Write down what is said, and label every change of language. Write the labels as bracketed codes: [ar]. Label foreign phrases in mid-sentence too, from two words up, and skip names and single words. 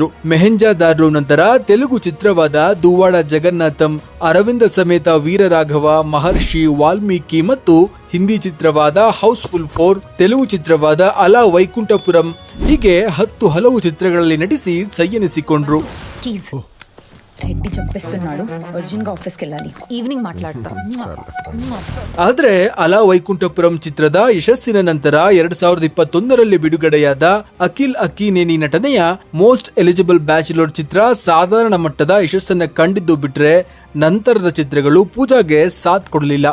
[kn] ಮೆಹೆಂಜಾದಾರೋ ನಂತರ ತೆಲುಗು ಚಿತ್ರವಾದ ದುವಾಡ ಜಗನ್ನಾಥಂ, ಅರವಿಂದ ಸಮೇತ ವೀರರಾಘವ, ಮಹರ್ಷಿ, ವಾಲ್ಮೀಕಿ ಮತ್ತು ಹಿಂದಿ ಚಿತ್ರವಾದ ಹೌಸ್ಫುಲ್ 4, ತೆಲುಗು ಚಿತ್ರವಾದ ಅಲಾ ವೈಕುಂಠಪುರಂ ಹೀಗೆ 10 ಹಲವು ಚಿತ್ರಗಳಲ್ಲಿ ನಟಿಸಿ ಸೈಯೆನಿಸಿಕೊಂಡ್ರು. [te] రెడ్డి చంపేస్తున్నాడు, అర్జున్ గా ఆఫీస్కి వెళ్ళాలి, ఈవినింగ్ మాట్లాడతా. [kn] ಆದ್ರೆ ಅಲಾ ವೈಕುಂಠಪುರಂ ಚಿತ್ರದ ಯಶಸ್ಸಿನ ನಂತರ 2021 ಬಿಡುಗಡೆಯಾದ ಅಖಿಲ್ ಅಕ್ಕಿನೇನಿ ನಟನೆಯ ಮೋಸ್ಟ್ ಎಲಿಜಿಬಲ್ ಬ್ಯಾಚುಲರ್ ಚಿತ್ರ ಸಾಧಾರಣ ಮಟ್ಟದ ಯಶಸ್ಸನ್ನ ಕಂಡಿದ್ದು ಬಿಟ್ರೆ ನಂತರದ ಚಿತ್ರಗಳು ಪೂಜಾಗೆ ಸಾಥ್ ಕೊಡಲಿಲ್ಲ.